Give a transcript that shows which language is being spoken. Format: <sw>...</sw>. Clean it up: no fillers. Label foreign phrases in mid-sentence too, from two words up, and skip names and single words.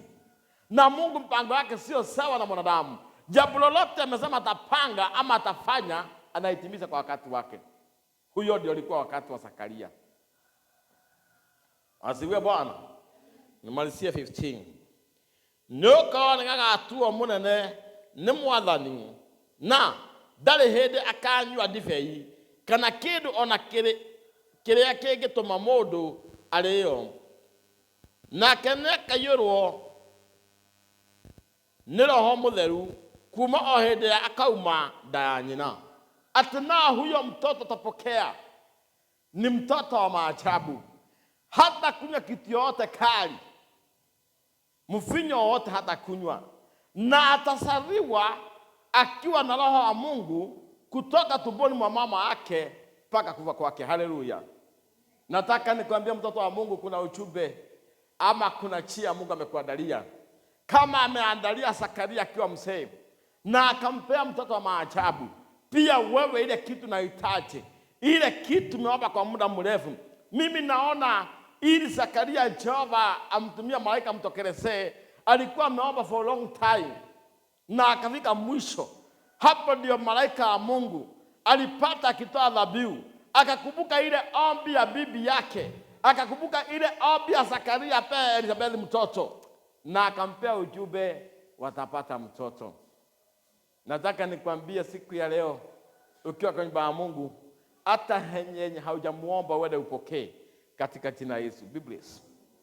<sw>Na Mungu mpango wake sio sawa na mwanadamu. Jambo lolote amesema atapanga ama atafanya, anahitimisha kwa wakati wake. Huyo ndio alikuwa wakati wa Zakaria. Asifiwe Bwana. Nimalizie 15.</sw> <ki>Nuko ngagatuo munene ni mwathani, na ndari hindi akanyua ndibei kana kindu ona kiria kingituma mundu ariyo, nake nekayurwo ni Roho Mutheru kuma o hindi akauma nda ya nyina.</ki> <sw>Ati na huyo mtoto tapokea ni mtoto wa maajabu. Hata kunywa kitu yote kali, mvinyo wote hata kunywa, na atasaliwa akiwa na Roho wa Mungu kutoka tumboni mwa mama yake mpaka kufa kwake. Haleluya. Nataka nikwambie mtoto wa Mungu, kuna ujumbe ama kuna chia Mungu amekuandalia. Kama ameandalia Zakaria akiwa mzee na akampea mtoto wa maajabu, pia wewe ile kitu unahitaji, ile kitu umeomba kwa muda mrefu. Mimi naona ili Zakaria Jehova amtumia malaika mtokelezee, alikuwa ameomba</sw> <en>for a long time</en> <sw>na akafika mwisho. Hapo ndio malaika wa Mungu alipata akitoa dhabihu, akakumbuka ile ombi ya bibi yake, akakumbuka ile ombi ya Zakaria pia Elisabethi mtoto, na akampea ujumbe watapata mtoto. Nataka nikwambie siku ya leo, ukiwa kwa nyumba ya Mungu, hata yenye haujamuomba wewe upokee katika jina la Yesu.</sw> <en>Be blessed.</en>